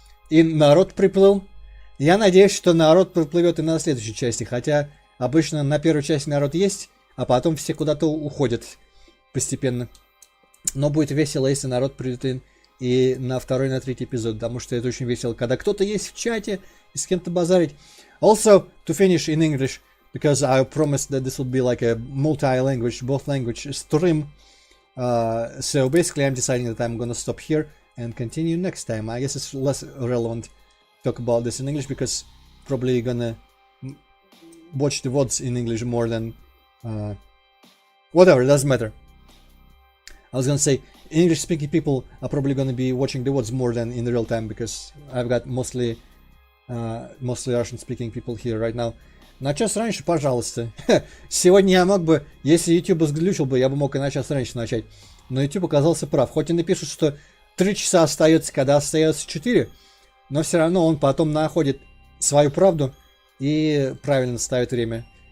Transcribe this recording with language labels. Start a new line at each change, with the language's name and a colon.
Russian: И народ приплыл. Я надеюсь, что народ приплывет и на следующей части. Хотя обычно на первой части народ есть, а потом все куда-то уходят постепенно. Но будет весело, если народ придет и на второй, на третий эпизод. Потому что это очень весело, когда кто-то есть в чате и с кем-то базарить.
English: Also, to finish in English, because I promised that this would be like a multi-language, both language stream. So basically I'm deciding that I'm gonna stop here and continue next time. I guess it's less relevant to talk about this in English because probably gonna watch the VODs in English more than whatever, it doesn't matter. I was gonna say English speaking people are probably gonna be watching the VODs more than in real time because I've got mostly Russian speaking people here right now.
Russian: На час раньше, пожалуйста. Сегодня я мог бы, если YouTube сглючил бы, я бы мог и на час раньше начать. Но YouTube оказался прав. Хоть и напишут, что 3 часа остается, когда остается 4, но все равно он потом находит свою правду и правильно ставит время.